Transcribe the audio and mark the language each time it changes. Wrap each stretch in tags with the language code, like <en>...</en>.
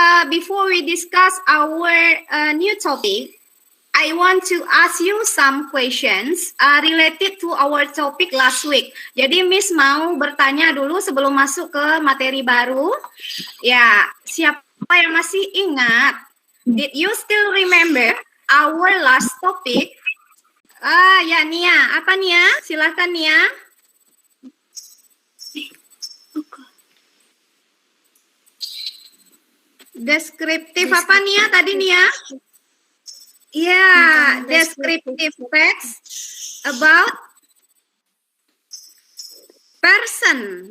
<en>Before we discuss our new topic, I want to ask you some questions related to our topic last week.</en> <id>Jadi Miss mau bertanya dulu sebelum masuk ke materi baru. Ya, siapa yang masih ingat?</id> <en>Did you still remember our last topic?</en> <id>Ya Nia, apa Nia? Silakan Nia. Deskriptif apa Nia tadi Nia? Ya,</id> <en>descriptive text about person.</en>